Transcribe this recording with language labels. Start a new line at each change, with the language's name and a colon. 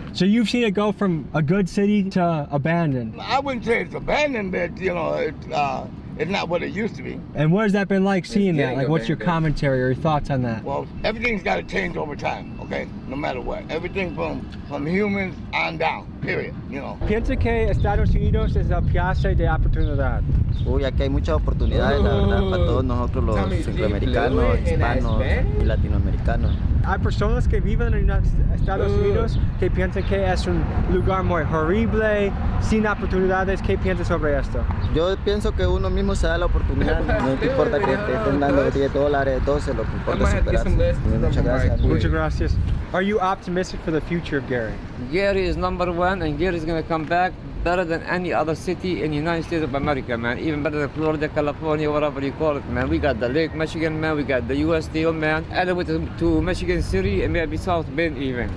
English: So you've seen it go from a good city to abandoned. I wouldn't say it's abandoned, but you know, it's not what it used to be. And what has that been like seeing that? Like, what's your commentary or your thoughts on that? Well, everything's got to change over time, okay? No matter what. Everything from humans on down, period, you know.
Spanish: Piensa que Estados Unidos es la piazza de oportunidad. Uy, aquí hay muchas oportunidades, la verdad, para todos nosotros los centroamericanos, hispanos y latinoamericanos. Hay personas que viven en Estados Unidos que piensan que es un lugar muy horrible, sin oportunidades. ¿Qué piensas sobre esto? Yo pienso que uno mismo se da la oportunidad, no te importa que te estén dando $10, 12, lo que importa es superarse. Muchas gracias. Muchas gracias.
English: Are you optimistic for the future of Gary? Gary is #1, and Gary is going to come back better than any other city in the United States of America, man. Even better than Florida, California, whatever you call it, man. We got the Lake Michigan, man. We got the U.S. Steel, man. Added with to Michigan City and maybe South Bend even.